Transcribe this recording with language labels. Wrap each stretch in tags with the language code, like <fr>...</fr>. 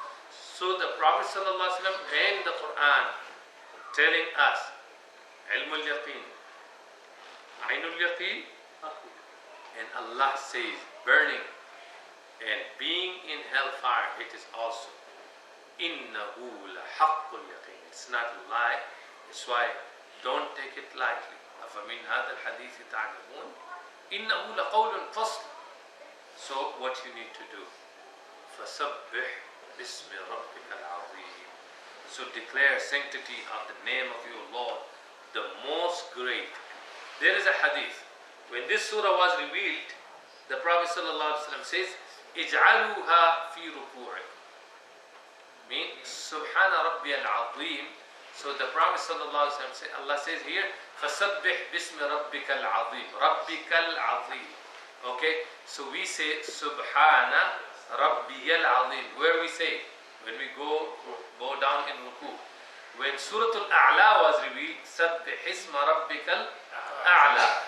<en>So the Prophet ﷺ and the Quran telling us</en> <ar>ilmul yaqeen, ainul yaqeen,</ar> <en>and Allah says burning and being in hellfire, it is also</en> <ar>innahu la haqqul yaqeen.</ar> <en>It's not a lie. That's why don't take it lightly.</en> <ar>أفمن هذا الحديث تعجبون إنه لقول فصل.</ar> <en>So what you need to do,</en> <ar>فسبح باسم ربك العظيم.</ar> <en>So declare sanctity of the name of your Lord, the most great. There is a hadith. When this surah was revealed, the Prophet ﷺ says,</en> <ar>اجعلوها في ركوعكم. Mean, سبحان ربي العظيم.</ar> <en>So the Prophet ﷺ says, Allah says here,</en> <ar>فسبح باسم ربك العظيم. ربك العظيم.</ar> <en>Okay, so we say</en> <ar>سبحان ربي العظيم.</ar> <en>Where we say? When we go down in ruku. When Surah Al-A'la was revealed,</en> <ar>سبح اسم ربك الأعلى.</ar>